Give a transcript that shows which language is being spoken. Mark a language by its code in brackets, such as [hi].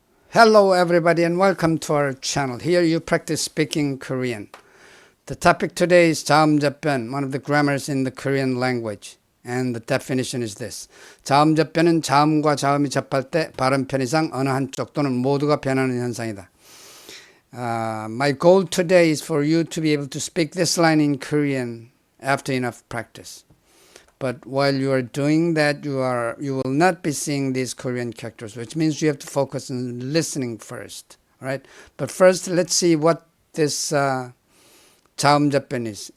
[en] Hello everybody and welcome to our channel. Here you practice speaking Korean. The topic today is 자음접변, one of the grammars in the Korean language. And the definition is this. [ko] 자음접변은 자음과 자음이 접할 때 발음 편의상 어느 한쪽 또는 모두가 변하는 현상이다. [en] My goal today is for you to be able to speak this line in Korean after enough practice. But while you are doing that, you will not be seeing these Korean characters, which means you have to focus on listening first, right? But first, let's see what this 자음접변 is.